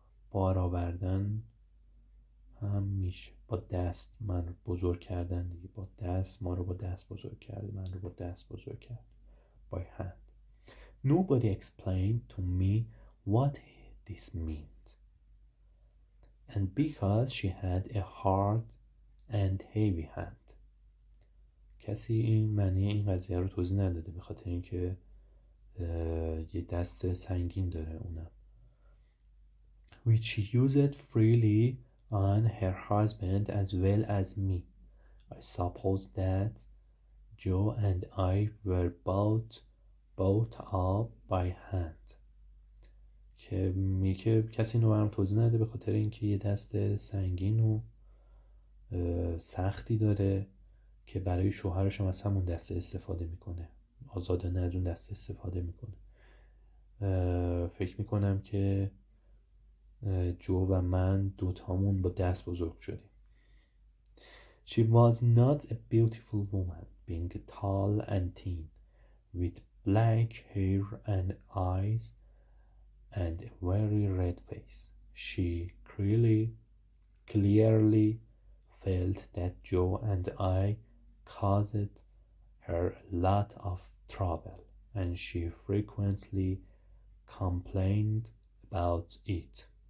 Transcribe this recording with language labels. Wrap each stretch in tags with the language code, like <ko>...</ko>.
<fa>بار آوردن هم میشه با دست من رو بزرگ کردن دیگه. با دست ما رو با دست بزرگ کرد، من رو با دست بزرگ کرد.</fa> <en>By hand. Nobody explained to me what this meant. And because she had a hard and heavy hand.</en> <fa>کسی این معنی این قضیه رو توضیح نداده، به خاطر اینکه یه دست سنگین داره اونم.</fa> <en>Which she used freely on her husband as well as me. I suppose that Joe and I were both up by hand.</en> <fa>که کسی اینو برام توضیح نده، به خاطر اینکه یه دست سنگین و سختی داره که برای شوهرش هم از همون دسته استفاده میکنه، آزادانه از اون دسته استفاده میکنه. فکر میکنم که جو و من دوتامون با دست بزرگ شدیم.</fa> <en>She was not a beautiful woman, being tall and thin, with black hair and eyes and a very red face. She clearly felt that Joe and I caused her a lot of trouble, and she frequently complained about it.</en>